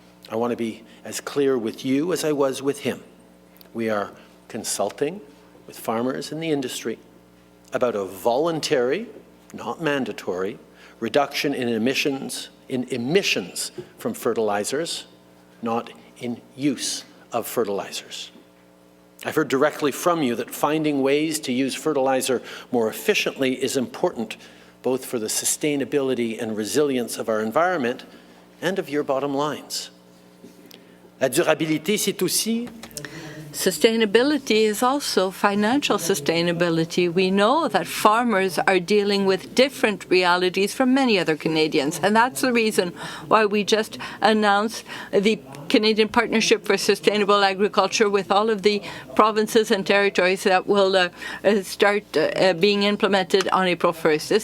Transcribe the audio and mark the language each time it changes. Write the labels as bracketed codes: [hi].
[en] I want to be as clear with you as I was with him. We are consulting with farmers in the industry about a voluntary, not mandatory, reduction in emissions from fertilizers, not in use of fertilizers. I've heard directly from you that finding ways to use fertilizer more efficiently is important, both for the sustainability and resilience of our environment and of your bottom lines. [fr] La durabilité, c'est aussi [en] Sustainability is also financial sustainability. We know that farmers are dealing with different realities from many other Canadians, and that's the reason why we just announced the Canadian Partnership for Sustainable Agriculture with all of the provinces and territories that will start being implemented on April 1st.